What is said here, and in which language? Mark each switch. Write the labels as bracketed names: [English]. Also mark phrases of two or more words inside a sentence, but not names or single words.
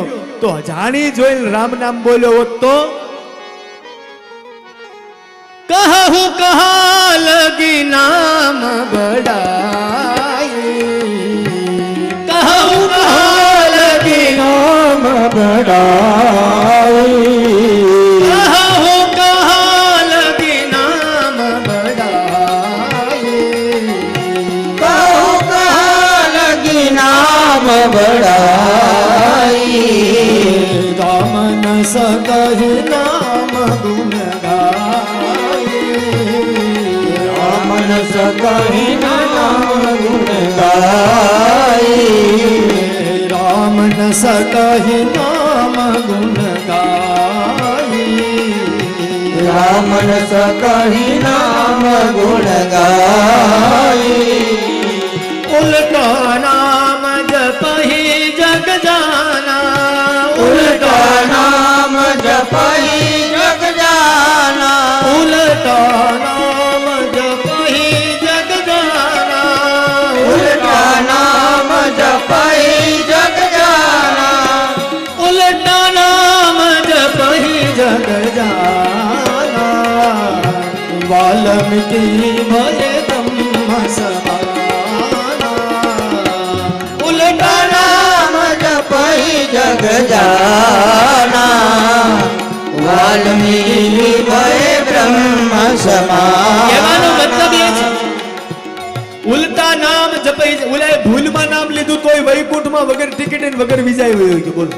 [Gujarati] તો જાણી જોઈને રામ નામ બોલ્યો હોત [Awadhi] તો कहउँ कहाँ लगि नाम बड़ाई, कहउँ कहाँ लगि नाम बड़ाई, कहउँ कहाँ लगि नाम बड़ाई, कहउँ कहाँ लगि नाम बड़ाई, राम न सकहि नाम गुण गाए, राम न सकहि नाम गुन गाय, राम न सकहि नाम गुण गाए, राम न सकहि नाम गुन गाय, उल्टा नाम जपहि जग जाना, उल्टा नाम जपहिं जग जाना, उल्टा नाम जपहि जग जाना, उल्टा नाम जपहिं जग जाना, उल्टा नाम जपहि जग जाना, वाल्मीकि भय ब्रह्म समाना, उल्टा नाम जपहिं जग जाना, बालमीकि भए ब्रह्म समाना. [Gujarati] કહેવાનો મતલબ એ છે, ઉલટા નામ જપાઈ, ઓલાએ ભૂલમાં નામ લીધું તોય વૈકુંઠમાં વગર ટિકિટ ને વગર વિઝા હોય કે બોલો.